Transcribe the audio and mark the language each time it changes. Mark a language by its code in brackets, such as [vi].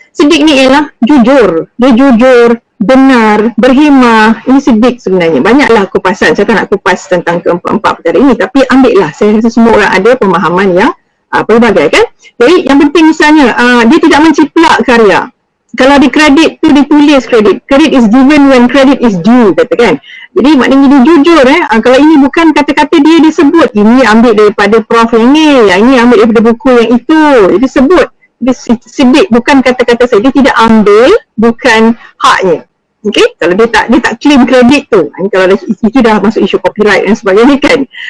[ms] Sedik ni ialah jujur. Dia jujur, benar, berhimah. Ini sedik sebenarnya. Banyaklah kupasan. Saya tak nak kupas tentang keempat-empat perkara ini. Tapi ambil lah. Saya rasa semua orang ada pemahaman yang pelbagai kan. Jadi yang penting misalnya dia tidak menciplak karya. Kalau di kredit tu ditulis kredit. [en] Credit is given when credit is due, katakan. [ms] Jadi maknanya dia jujur kalau ini bukan kata-kata dia sebut. Ini ambil daripada prof yang ni, yang ini ambil daripada buku yang itu. Dia sebut. Dia sedik bukan kata-kata saya. Dia tidak ambil bukan haknya. Okey, kalau dia tak claim kredit tu. Kalau itu dah masuk isu copyright dan sebagainya kan.